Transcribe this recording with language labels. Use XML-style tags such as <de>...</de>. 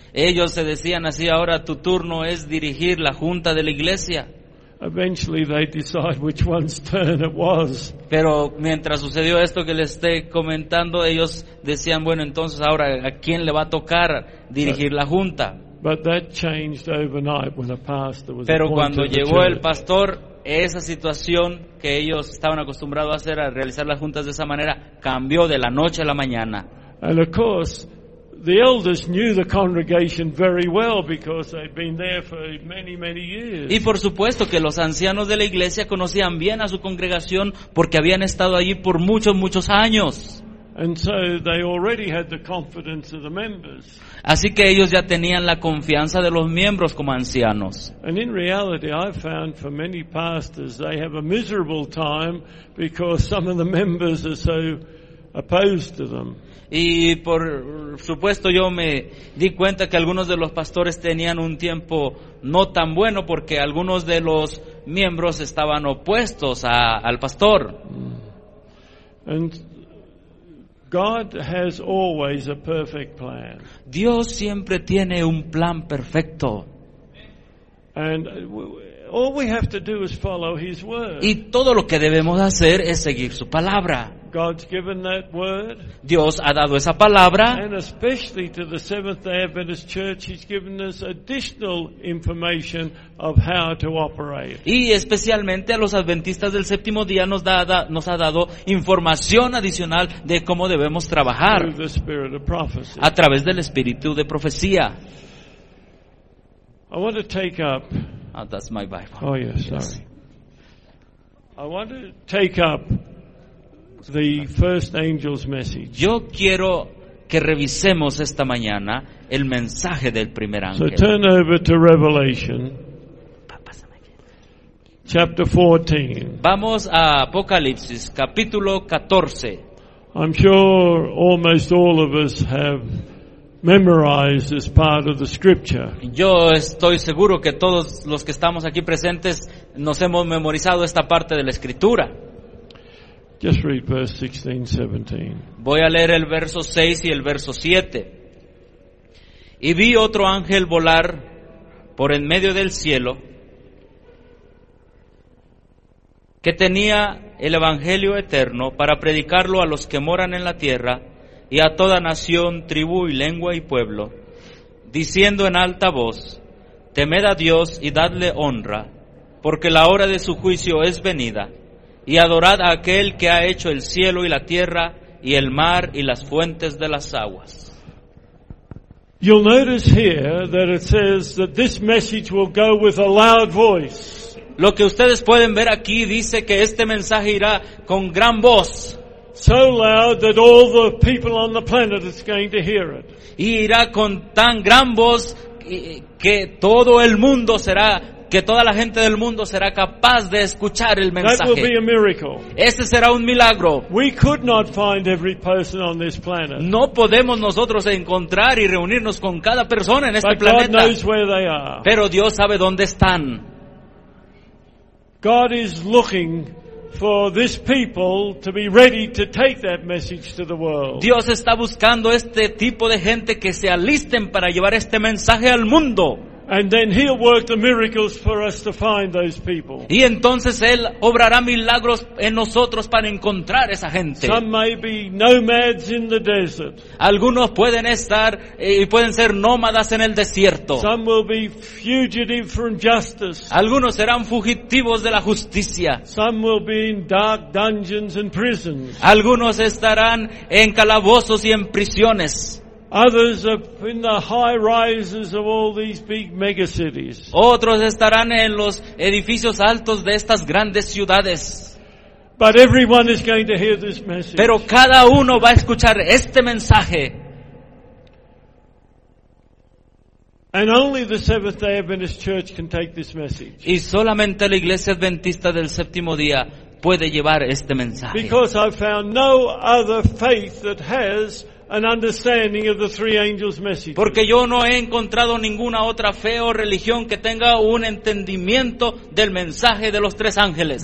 <es>Ellos se decían así, ahora tu turno es dirigir la junta de la iglesia.</es> <en>Eventually they decide which one's turn it was.</en> <es>Pero mientras sucedió esto que les estoy comentando, ellos decían, bueno, entonces ahora ¿a quién le va a tocar dirigir la junta?</es> <en>But that changed overnight when a pastor was.</en> <es>Pero cuando llegó el pastor, esa situación que ellos estaban acostumbrados a hacer, a realizar las juntas de esa manera, cambió de la noche a la mañana.</es> <en>And of course, the elders knew the congregation very well because they'd been there for many, many years.</en> <es>Y por supuesto que los ancianos de la iglesia conocían bien a su congregación porque habían estado allí por muchos, muchos años.</es> <en>And so they already had the confidence of the members.</en> <es>Así que ellos ya tenían la confianza de los miembros como ancianos.</es> <en>And in reality, I've found for many pastors, they have a miserable time because some of the members are so opposed to them.</en> <es>Y por supuesto yo me di cuenta que algunos de los pastores tenían un tiempo no tan bueno porque algunos de los miembros estaban opuestos al pastor.</es> <en>And God has always a perfect plan.</en> <es>Dios siempre tiene un plan perfecto.</es> <en>And All we have to do is follow His word.</en> <es>Y todo lo que debemos hacer es seguir su palabra.</es> <en>God's given that word.</en> <es>Dios ha dado esa palabra.</es> <en>And especially to the Seventh-day Adventist Church, He's given us additional information of how to operate.</en> <es>Y especialmente a los adventistas del séptimo día nos ha dado información adicional de cómo debemos trabajar.</es> <en>Through the spirit of prophecy.</en> <es>A través del espíritu de profecía.</es> <en>I want to take up. Oh, that's my Bible. Oh, yes, yes. Sorry. I want to take up the first angel's message.</en> <es>Yo quiero que revisemos esta mañana el mensaje del primer ángel.</es> <en>So turn over to Revelation, chapter 14.</en> <es>Vamos a Apocalipsis, capítulo 14.</es> <en>I'm sure almost all of us have memorized as part of the scripture.</en> <es>Yo estoy seguro que todos los que estamos aquí presentes nos hemos memorizado esta parte de la escritura.</es> <en>Just read verse 16, 17.</en> <es>Voy a leer el verso 6 y el verso 7. Y vi otro ángel volar por en medio del cielo, que tenía el evangelio eterno para predicarlo a los que moran en la tierra y a toda nación, tribu y lengua y pueblo, diciendo en alta voz: temed a Dios y dadle honra, porque la hora de su juicio es venida, y adorad a aquel que ha hecho el cielo y la tierra y el mar y las fuentes de las aguas.</es> <en>You'll notice here that it says that this message will go with a loud voice.</en> <es>Lo que ustedes pueden ver aquí dice que este mensaje irá con gran voz.</es> <en>So loud that all the people on the planet is going to hear it.</en> <es>Y irá con tan gran voz que todo el mundo será, que toda la gente del mundo será capaz de escuchar el mensaje.</es> <en>That will be a miracle.</en> <es>Este será un milagro.</es> <en>We could not find every person on this planet.</en> <es>No podemos nosotros encontrar y reunirnos con cada persona en este</es> <en>But</en> <es>planeta.</es> <en>God knows where they are.</en> <es>Pero Dios sabe dónde están.</es> <en>God is looking for this people to be ready to take that message to the world.</en> <es>Dios está buscando este tipo de gente que se alisten para llevar este mensaje al mundo.</es> <en>And then He'll work the miracles for us to find those people.</en> <es>Y entonces Él obrará milagros en nosotros para encontrar esa gente.</es> <en>Some may be nomads in the desert.</en> <es>Algunos pueden estar y pueden ser nómadas en el desierto.</es> <en>Some will be fugitive from justice.</en> <es>Algunos serán fugitivos de la justicia.</es> <en>Some will be in dark dungeons and prisons.</en> <es>Algunos estarán en calabozos y en prisiones.</es> <en>Others are in the high rises of all these big mega cities.</en> <es>Otros estarán en los edificios altos de estas grandes ciudades.</es> <en>But everyone is going to hear this message.</en> <es>Pero cada uno va a escuchar este mensaje.</es> <en>And only the Seventh-day Adventist Church can take this message.</en> <es>Y solamente la Iglesia Adventista del Séptimo Día puede llevar este mensaje.</es> <en>Because I found no other faith that has an understanding of the three angels' messages.</en> <es>Porque yo no he encontrado ninguna otra fe o religión que tenga un entendimiento del mensaje de los tres ángeles.</es>